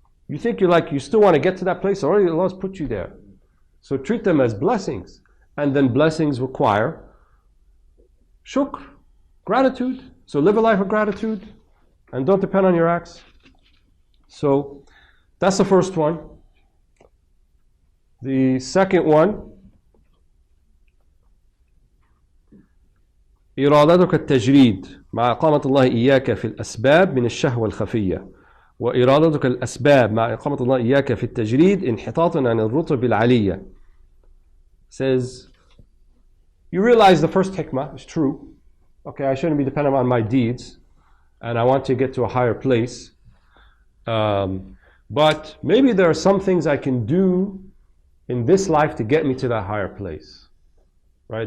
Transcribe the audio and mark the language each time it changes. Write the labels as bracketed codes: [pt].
[en] You think you still want to get to that place? Already Allah has put you there. So treat them as blessings. And then blessings require shukr, gratitude. So live a life of gratitude and don't depend on your acts. So that's the first one. [ar] The second one, إرادتك التجريد مع إقامة الله إياك في الأسباب من الشهوة الخفية، وإرادتك الأسباب مع إقامة الله إياك في التجريد انحطاطا عن الرتب العالية. [en] Says, you realize the first hikmah is true. Okay, I shouldn't be dependent on my deeds, and I want to get to a higher place. But maybe there are some things I can do in this life to get me to that higher place. Right?